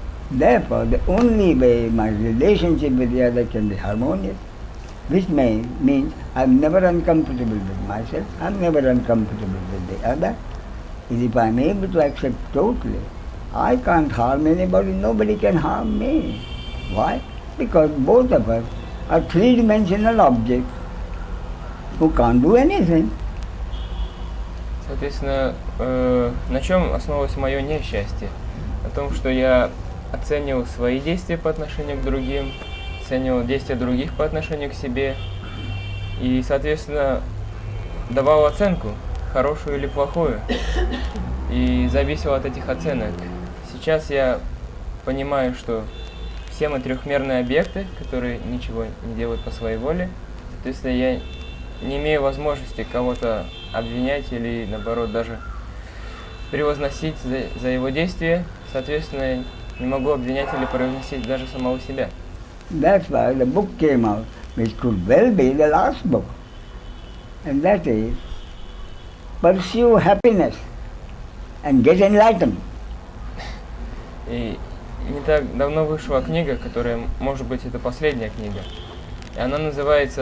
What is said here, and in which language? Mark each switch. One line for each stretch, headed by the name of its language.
English: Therefore, the only way my relationship with the other can be harmonious, which means I'm never uncomfortable with myself, I'm never uncomfortable with the other, is if I'm able to accept totally. I can't harm anybody, nobody can harm me. Why? Because both of us are three-dimensional objects who can't do anything.
Russian: Соответственно, на чем основывалось мое несчастье? На том, что я оценивал свои действия по отношению к другим, оценивал действия других по отношению к себе и, соответственно, давал оценку, хорошую или плохую, и зависел от этих оценок. Сейчас я понимаю, что все мы трехмерные объекты, которые ничего не делают по своей воле. Соответственно, я не имею возможности кого-то обвинять или, наоборот, даже превозносить за его действия. Соответственно, не могу обвинять или превозносить даже самого себя.
English: That's why the book came out, which could well be the last book. And that is, pursue happiness and get enlightened.
Russian: И не так давно вышла книга, которая, может быть, это последняя книга. И она называется